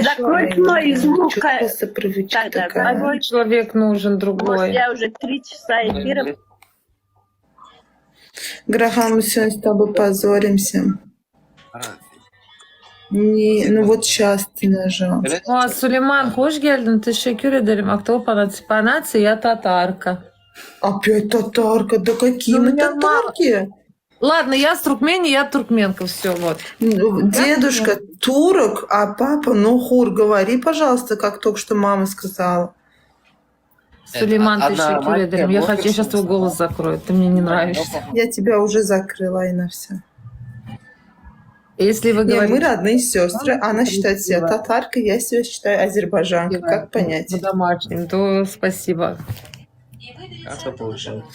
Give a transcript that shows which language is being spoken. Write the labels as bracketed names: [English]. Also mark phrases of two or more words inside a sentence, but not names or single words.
[Russian] Закрой мой звук. Что просто привычка Да. такая? Другой человек нужен, Вот другой. я уже 3 часа эфира. Грахан, мы сегодня с тобой позоримся. Ну вот сейчас ты нажал. Aa, [Turkish] Süleyman hoş geldin. Teşekkür ederim. Aktor [Russian] по нации я татарка. Опять татарка? Да какие мы меня татарки? Ладно, я с Туркмении, я туркменка. Все, вот. Дедушка турок, а папа нохур. Говори, пожалуйста, как только что мама сказала. Сулейман, одна [Turkish] teşekkür ederim. [Russian] Я маленькая хочу, я сейчас твой голос закрою. Ты мне не нравишься. Я тебя уже закрыла, и на все. Если вы Не, мы говорите родные сестры. Она считает себя татаркой, я себя считаю азербайджанкой. Как понять? по-домашнему, то спасибо. Как это получилось?